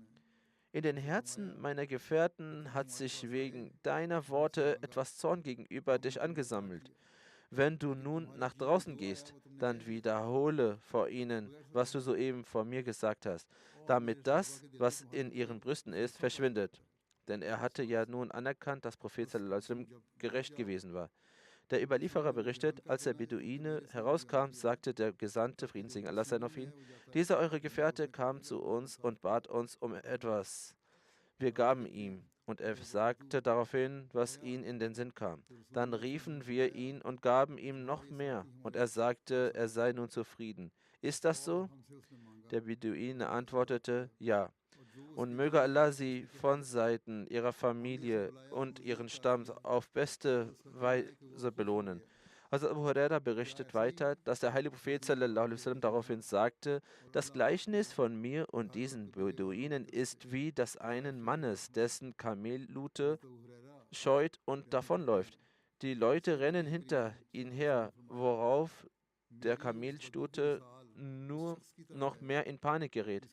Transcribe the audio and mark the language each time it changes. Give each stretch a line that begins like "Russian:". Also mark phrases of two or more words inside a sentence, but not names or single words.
German: In den Herzen meiner Gefährten hat sich wegen deiner Worte etwas Zorn gegenüber dich angesammelt. Wenn du nun nach draußen gehst, dann wiederhole vor ihnen, was du soeben vor mir gesagt hast, damit das, was in ihren Brüsten ist, verschwindet. Denn er hatte ja nun anerkannt, dass Prophet
Arabic: صلى الله عليه وسلم
German: gerecht gewesen war. Der Überlieferer berichtet, als der Beduine herauskam, sagte der Gesandte, Frieden sei Allah sein auf ihn, dieser eure Gefährte kam zu uns und bat uns um etwas. Wir gaben ihm, und er sagte daraufhin, was ihm in den Sinn kam. Dann riefen wir ihn und gaben ihm noch mehr, und er sagte, er sei nun zufrieden. Ist das so? Der Beduine antwortete, ja. Und möge Allah sie von Seiten ihrer Familie und ihren Stamms auf beste Weise belohnen. Also Abu Huraira berichtet weiter, dass der heilige Prophet
Arabic: صلى الله عليه وسلم
German: daraufhin sagte, das Gleichnis von mir und diesen Beduinen ist wie das einen Mannes, dessen Kamellute scheut und davonläuft. Die Leute rennen hinter ihn her, worauf der Kamelstute nur noch mehr in Panik gerät.